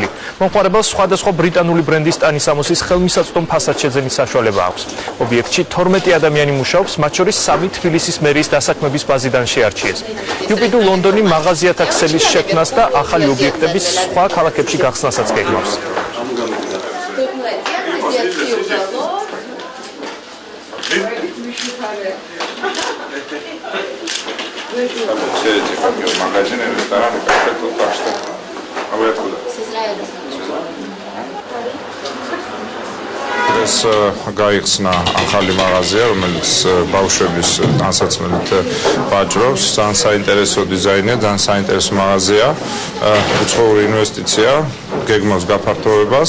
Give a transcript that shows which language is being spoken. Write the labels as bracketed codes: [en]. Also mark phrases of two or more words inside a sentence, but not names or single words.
[ka] მომხმარებელს სხვადასხვა ბრიტანული ბრენდის ტანისამოსის ხელმისაწვდომ ფასადშეძენის საშუალება აქვს. ობიექტში 12 ადამიანი მუშაობს, მათ შორის 3 თბილისის მერიის დასაქმების ბაზიდან შეარჩიეს. Jupiter Londoni მაღაზიათა ქსელის შექმნას და ახალი ობიექტების სხვა ქალაქებში გახსნასაც გეგმავს. [ru] Магазин, ресторан, кафе, тут так что. А вы откуда? С Израиля. [ka] ეს გაიხსნა ახალი მაღაზია, რომელიც ბავშვების განსაცმელით ვაჭრობს. ძალიან საინტერესო დიზაინია, ძალიან საინტერესო მაღაზია. უცხოური ინვესტიცია, გეგმავს გაფართოვებას.